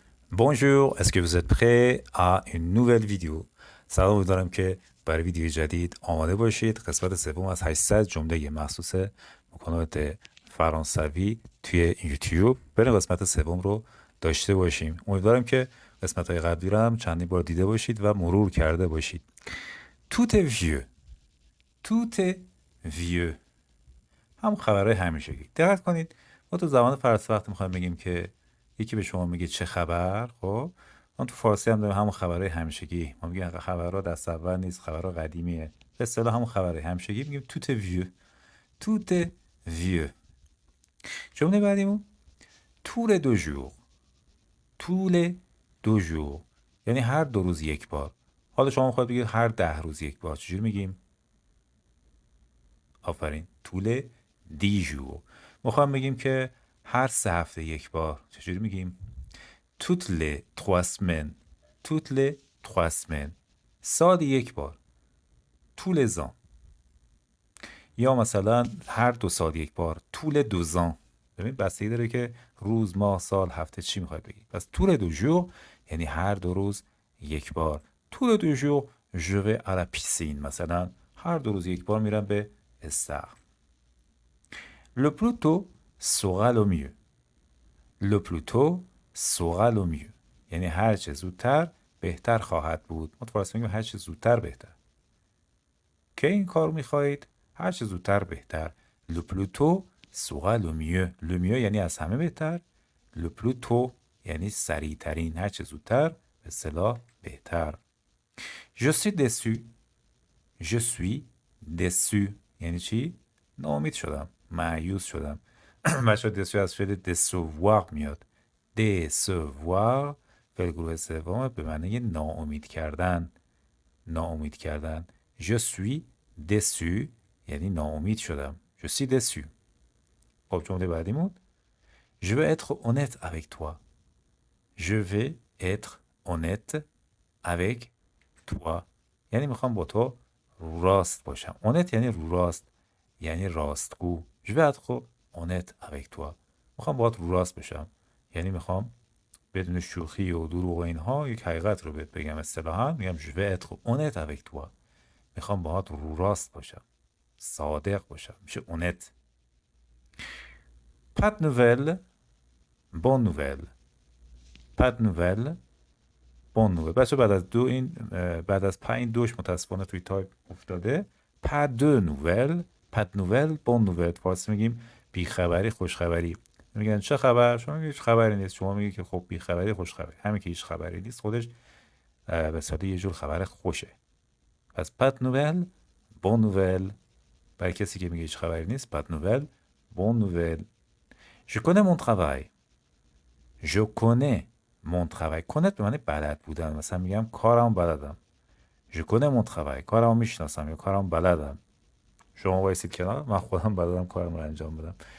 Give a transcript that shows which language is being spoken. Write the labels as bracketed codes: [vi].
[fr] Bonjour, est-ce que vous êtes prêts à une nouvelle vidéo؟ [fa] سلام، امیدوارم که برای ویدیو جدید آماده باشید. قسمت سوم از 800 جمله مخصوص مکالمات فرانسوی توی یوتیوب. بریم قسمت سوم رو داشته باشیم. امیدوارم که قسمت های قبلی رو هم چندین بار دیده باشید و مرور کرده باشید. [fr] Tout est vieux. Tout est vieux. [fa] هم خبرهای همیشگی. دقت کنید ما تو زبان فارسی وقتی میخوایم بگیم که یکی به شما میگه چه خبر، خب ما تو فارسی هم داریم همون خبرهای همیشگی. ما میگیم خبرها دست اول نیست، خبرها قدیمیه. به اصطلاح همون خبرهای همیشگی میگیم [fr] tout est vieux. Tout est vieux. [fa] جمله بعدیمون [fr] tous les 2 jours. tous les 2 jours [fa] یعنی هر 2 روز یک بار. حالا شما میخواید بگید هر 10 روز یک بار، چجوری میگیم؟ آفرین، [fr] tous les 10 jours. [fa] میخوایم بگیم که هر 3 هفته یک بار، چجوری میگیم؟ [fr] toutes les 3 semaines. toutes les 3 semaines. [fa] سال یک بار. [fr] tous les ans. [fa] یا مثلا هر 2 سال یک بار. [fr] tous les 2 ans. [fa] ببین بستگی داره که روز، ماه، سال، هفته چی میخواید بگید. پس [fr] tous les 2 jours [fa] یعنی هر 2 روز یک بار. [fr] tous les 2 jours je vais à la piscine. [fa] مثلا هر 2 روز یک بار میرم به استخر. [fr] Le plus tôt sera le mieux. Le plus tôt sera le mieux. [fa] یعنی هر چه زودتر بهتر خواهد بود. ما تو فارسی میگیم هر چه زودتر بهتر. که این کار میخواهید؟ هر چه زودتر بهتر. [fr] Le plus tôt sera le mieux. Le mieux [fa] یعنی از همه بهتر. [fr] Le plus tôt [fa] یعنی سریعترین، هر چه زودتر، به اصطلاح بهتر. [fr] Je suis déçu. Je suis déçu [fa] یعنی چی؟ ناامید شدم، مایوس شدم. بچه déçu از فعل décevoir میاد. décevoir فعل گروه سوم به معنی ناامید کردن. ناامید کردن. [fr] Je suis déçu [fa] یعنی ناامید شدم. [fr] Je suis déçu. [fa] خب جمله بعدیمون [fr] Je vais être honnête avec toi. Je vais être honnête avec toi [fa] یعنی میخوام با تو راست باشم. honnête یعنی رو راست، یعنی راستگو. [fr] Je vais être honnête avec toi. [fa] میخوام باهات رو راست باشم، یعنی میخوام بدون شوخی و دروغ و اینها یک حقیقت رو بهت بگم. اصطلاحاً میگم [fr] je vais être honnête avec toi. [fa] میخوام باهات رو راست باشم، صادق باشم، میشه honnête. [fr] Pas de nouvelles, bonne nouvelle. Pas de nouvelles, bonne nouvelle. [fa] بچه بعد از دو این بعد از 5 دوش متاسفانه توی تایپ افتاده. [fr] pas de nouvelles, pas de nouvelles, bonne nouvelle. [fa] فارسی میگیم بی خبری، خوش خبری. میگن چه خبر؟ شما میگید هیچ خبری نیست. شما میگید که خب بی خبری، خوش خبری. همین که هیچ خبری نیست خودش به صورت یه جور خبر خوشه. پس [fr] pas de nouvelles, bonne nouvelle. [fa] برای کسی که میگه هیچ خبری نیست [fr] pas de nouvelles, bonne nouvelle. Je connais mon travail. Je connais mon travail. [fa] connaître به معنی بلد بودن. مثلا میگم کارم بلدم. [fr] Je connais mon travail. [fa] کارم میشناسم یا کارم بلدم. شما وایسید کنار، من خودم بلدم کارم رو انجام بدم.